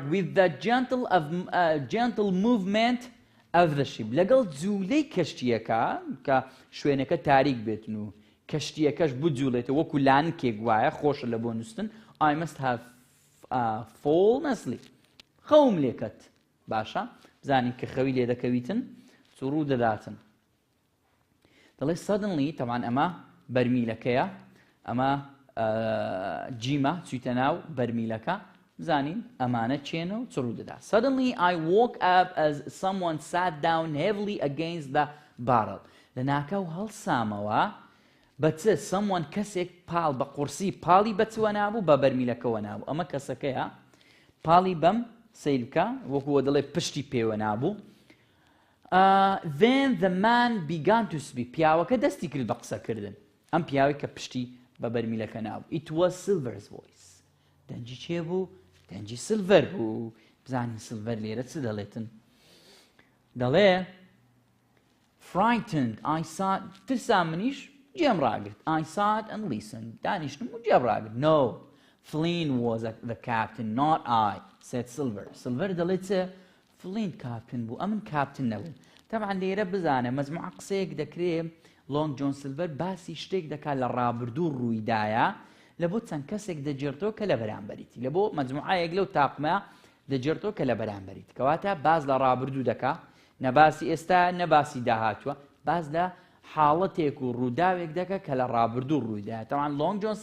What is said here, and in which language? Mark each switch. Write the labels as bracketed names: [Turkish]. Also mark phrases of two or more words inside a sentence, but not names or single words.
[English] with the gentle movement of the ship [Central Kurdish] لەگەڵ جوولەی کەشتیەکە کە شوێنەکە تاریک بێتن و کەشتیەکەش بجوڵێتە وەکو لانکێک وایە خۆشە لە بۆ نووسن [English] I must have fallen asleep [Central Kurdish] خەوم لێکەت باشە بزانین کە خەوی لێ دەکەویتن سوڕوو دەداتن دەڵێ suddenly تەمان ئەمە بەرمیلەکەیە ئەمە جیمە چویتە ناو بەرمیلەکە بزانین ئەمانە چێنە و سوڕوو دەدا [English] Suddenly I woke up as someone sat down heavily against the barrel [Central Kurdish] لە ناکەو هەڵسامەوە بەچە someone کەسێک پاڵ بە قورسی پاڵی بەچوە نابوو بە بەرمیلەکەوە نابوو ئەمە کەسەکەیە پاڵی بەم سیر بکە وەکووە دەڵێ پشتی پێوە نابوو [English] then the man began to speak [Central Kurdish] پیاوەکە دەستی کرد بە قسەکردن ئەم پیاوەی کە پشتی بە بەرمیلەکە نابوو [English] it was Silver's voice [Central Kurdish] دەنجی چێ بوو دەنجی سیلڤەر بوو بزانین سیلڤەر لێرە چ دەڵێتن دەڵێ [English] frightened I sat [Central Kurdish] ترسا منیش جێم ڕاگرت [English] I sat and listened [Central Kurdish] دانیشتم و جێم ڕاگرت [English] no Flynn was the captain not I said Silver [Central Kurdish] دەڵێت چ Flynn captain بوو ئەمن captain نەبوو طبعا لێرە بزانە مەجموعە قسەیەک دەکرێت Long John Silver باسی شتێک دەکات لە ڕابردوو ڕوویدایە لە بۆ چەند کەسێک دەجێڕتەوە کە لە بەرامبەریتی لە بۆ مەجموعەیەک لەو تاقمە دەجێڕتەوە کە لە بەرامبەریت کەواتە باز لە ڕابردوو دەکا نەباسی ئێستا نەباسی داهاتووە باز لە حاڵەتێک و ڕووداوێک دەکە کە لە ڕابردوو ڕوویدا تەوان لۆنگ جۆن